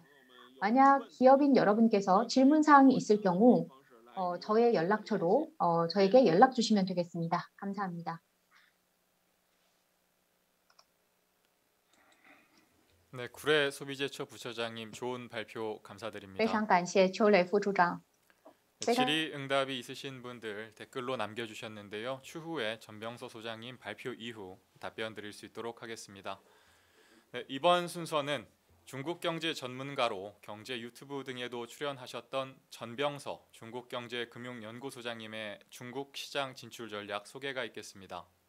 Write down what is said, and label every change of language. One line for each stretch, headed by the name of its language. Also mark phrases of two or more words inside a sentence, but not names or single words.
Korean: 만약 기업인 여러분께서 질문사항이 있을 경우 저의 연락처로 저에게 연락 주시면 되겠습니다. 감사합니다. 네, 구례 소비재처 부처장님 좋은 발표 감사드립니다.
Chinese: 非常感谢邱磊副处长。
Korean: 제가- 질의응답이 있으신 분들 댓글로 남겨주셨는데요. 추후에 전병서 소장님 발표 이후 답변 드릴 수 있도록 하겠습니다. 네, 이번 순서는 중국 경제 전문가로 경제 유튜브 등에도 출연하셨던 전병서 중국경제금융연구소장님의 중국 시장 진출 전략 소개가 있겠습니다.